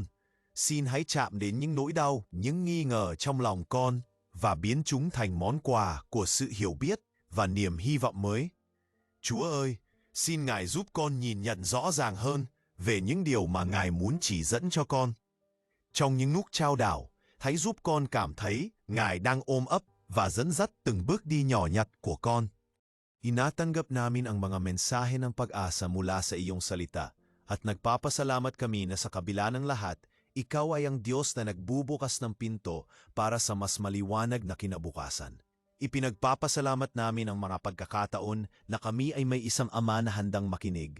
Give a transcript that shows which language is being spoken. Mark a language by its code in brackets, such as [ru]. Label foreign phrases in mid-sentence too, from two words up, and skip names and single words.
[vi] Xin hãy chạm đến những nỗi đau, những nghi ngờ trong lòng con và biến chúng thành món quà của sự hiểu biết và niềm hy vọng mới. Chúa ơi, xin Ngài giúp con nhìn nhận rõ ràng hơn về những điều mà Ngài muốn chỉ dẫn cho con. Trong những lúc trao đảo, hãy giúp con cảm thấy Ngài đang ôm ấp và dẫn dắt từng bước đi nhỏ nhặt của con. [tl] Inatanggap namin ang mga mensahe ng pag-asa mula sa iyong salita at nagpapasalamat kami na sa kabila ng lahat, ikaw ay ang Diyos na nagbubukas ng pinto para sa mas maliwanag na kinabukasan. Ipinagpapasalamat namin ang mga pagkakataon na kami ay may isang Ama na handang makinig.